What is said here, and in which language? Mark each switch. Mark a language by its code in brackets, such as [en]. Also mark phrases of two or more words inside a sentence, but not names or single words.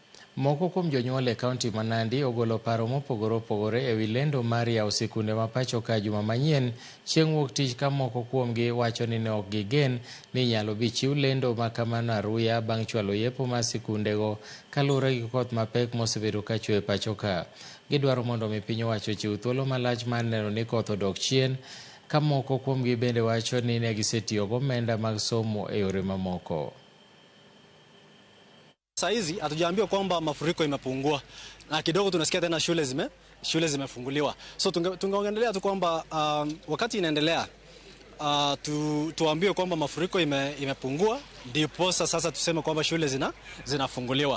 [luo] Moko kuom jonyuol e kaunti ma Nandi ogolo paro mopogore opogore e wi lendo mar yawo sikunde ma pacho ka juma manyien chieng' wuok tich, ka moko kuomgi wacho ni ne ok gigen ni nyalo bi chiw lendo ma kamano aruya bang' chwalo yepo mar sikundego kaluwore gi koth mapek mosebedo ka chwe e pacho ka. Gidwaro mondo mi piny owacho chiw thuolo malach mar neno ni koth odok chien, ka moko kuomgi bende wacho ni ne gisetiyo gomenda mag somo e yore mamoko. [sw] Saizi hatujaambiwa kwamba mafuriko imepungua na kidogo tunasikia tena shule zimefunguliwa. So tungeongelea tu kwamba wakati inaendelea tuambiwe kwamba mafuriko imepungua, ndipo sasa tuseme kwamba shule zinafunguliwa.